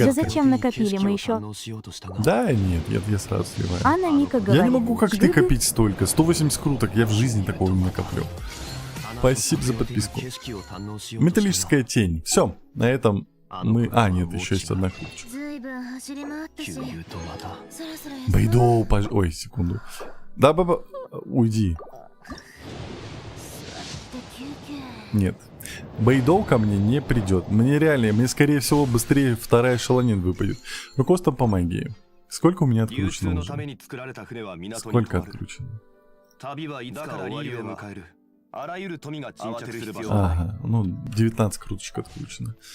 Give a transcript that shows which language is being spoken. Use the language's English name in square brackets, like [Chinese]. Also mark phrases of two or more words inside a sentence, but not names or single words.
[Russian] да зачем накопили мы еще? Да, нет, я сразу сливаю. Анна Мика говорит, Я не могу, как ты, «Жигы?» копить столько. 180 круток, я в жизни такого не накоплю. Спасибо за подписку. Металлическая тень. Все, на этом мы... А, нет, еще есть одна круточка. [Japanese] ずいぶん走り回ったしそろそろ休もう [Russian] Бэйдоу, Ой, секунду. Да, баба... Уйди. [Japanese] って休憩 [Russian] Нет. Бэйдоу ко мне не придет. Мне скорее всего быстрее вторая шалонин выпадет. Руководство по магии. Сколько у меня откручено уже? Сколько откручено? Ага, ну 19 круточек откручено.